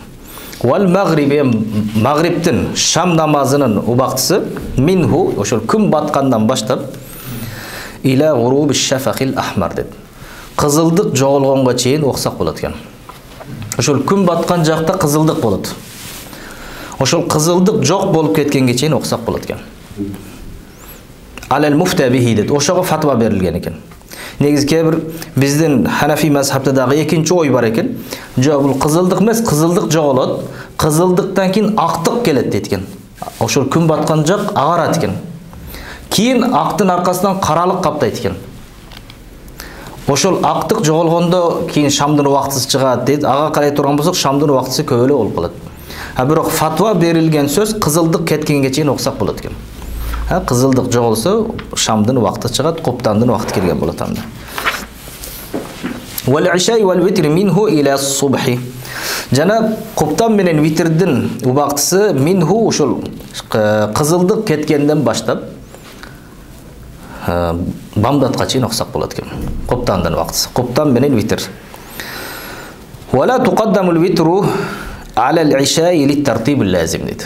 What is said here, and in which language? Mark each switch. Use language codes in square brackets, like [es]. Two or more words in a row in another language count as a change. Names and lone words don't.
[ar] والمغرب, [ky] магриптин шам намазынын убактысы минху, ошол күн баткандан баштап [ar] إلى غروب الشفق الأحمر [ky] деп. Кызылдык жоголгонго чейин окусак болот экен. Ошол күн баткан жакта кызылдык болот. Ошол кызылдык жок болуп кеткенге чейин окусак болот экен. [ar] على المفتى به деп. [ky] Ошого фатва берилген экен. Негизи кээ биздин Ханафи мазхабында дагы экинчи ой бар экен. Жок, бул кызылдык эмес, кызылдык жоголот. Кызылдыктан кийин актык келет дейт экен. Ошол күн баткан жак агарат экен. Кийин актын аркасынан каралык каптайт экен. Ошол актык жоголгондо кийин шамдын убактысы чыгат дейт. Ага карай турган болсок шамдын убактысы көп эле болуп калат. Бирок фатва берилген сөз кызылдык кеткенге чейин окусак болот экен. Кызылдык жоголсо шамдын убакыты чыгат, куптандын убакыты келген болот анда. [ar] والعشاء والوتر منه إلى الصبح. [ky] Жана куптан менен витрдин убактысы минху ошол кызылдык кеткенден баштап бамдатка чейин окусак болот экен. Куптандын убактысы. Куптан менен витр. [ar] ولا يقدم الوتر على العشاء للترتيب اللازم дейт.